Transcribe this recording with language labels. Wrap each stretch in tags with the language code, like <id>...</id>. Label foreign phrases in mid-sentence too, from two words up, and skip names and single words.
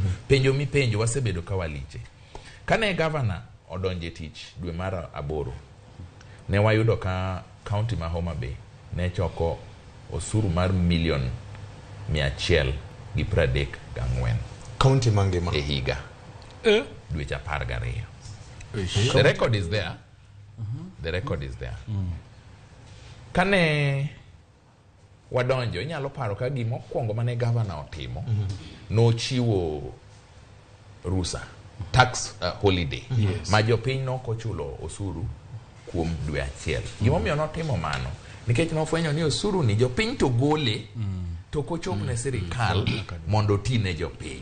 <luo>Penjo mi penjo wasebedo ka waliche. Kane governor odonje tich dwe mar 8 ne wayudo ka county ma Homa Bay ne choko osuru mar million 134 county mangima e higa dwe cha 12.</luo> <en>The record is there. The record is there.</en> <luo>Kane wadonjo inyalo paro ka gima okwongo mane governor otimo no chiwo rusa</luo> <en>tax holiday</en> <luo>ma jopiny nokochulo osuru kuom dwe achiel. Gima omiyo notimo mano nikech nofwenyo ni osuru ni jopiny to gole to kochop ne sirikal mondo tine jopiny.</luo>